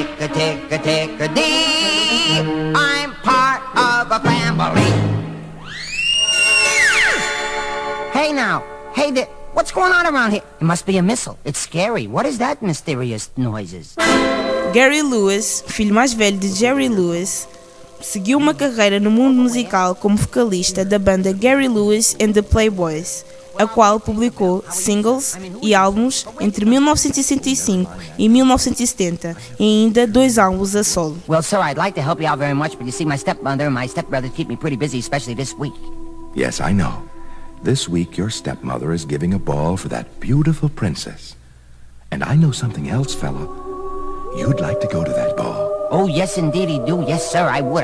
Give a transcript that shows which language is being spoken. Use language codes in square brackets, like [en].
[en] Tick-a-tick-a-tick-a-tick-a-dee, I'm part of a family. Hey now, hey there. What's going on around here? It must be a missile. It's scary. What is that mysterious noises? [pt] Gary Lewis, filho mais velho de Jerry Lewis, seguiu uma carreira no mundo musical como vocalista da banda Gary Lewis and the Playboys, a qual publicou singles e álbuns entre 1965 e 1970, e ainda dois álbuns a solo. [en] Well, sir, I'd like to help you out very much, but you see, my stepmother and my stepbrother keep me pretty busy, especially this week. Yes, I know. This week, your stepmother is giving a ball for that beautiful princess. And I know something else, fella. You'd like to go to that ball. Oh, yes, indeed, he do. Yes, sir, I would.